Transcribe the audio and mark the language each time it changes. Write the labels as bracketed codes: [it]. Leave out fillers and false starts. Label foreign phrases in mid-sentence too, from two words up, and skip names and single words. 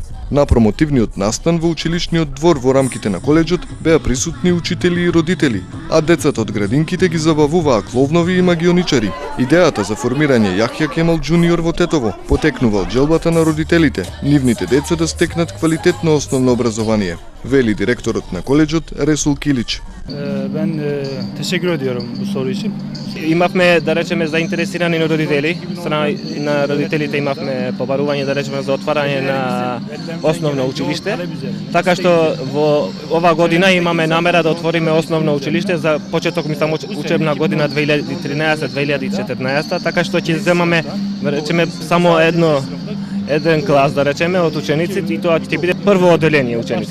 [mk] На промотивниот настан во училишниот двор во рамките на коледжот беа присутни учители и родители, а децата од градинките ги забавуваа кловнови и магионичари. Идејата за формирање Јахја Кемал Џуниор во Тетово потекнува од желбата на родителите, нивните деца да стекнат квалитетно основно образование, вели директорот на коледжот Ресул Килич. [tr] Ben teşekkür ediyorum bu soru için. [mk] Имавме, да речеме, заинтересирани родители, страна на родителите имавме побарување, да речеме, за отварање на основно училиште. Така што во ова година имаме намера да отвориме основно училиште за почеток, мислам, учебна година 2013-2014, така што ќе земаме, да речеме, само еден клас, да речеме, од учениците, и тоа ќе биде прво оделение ученици.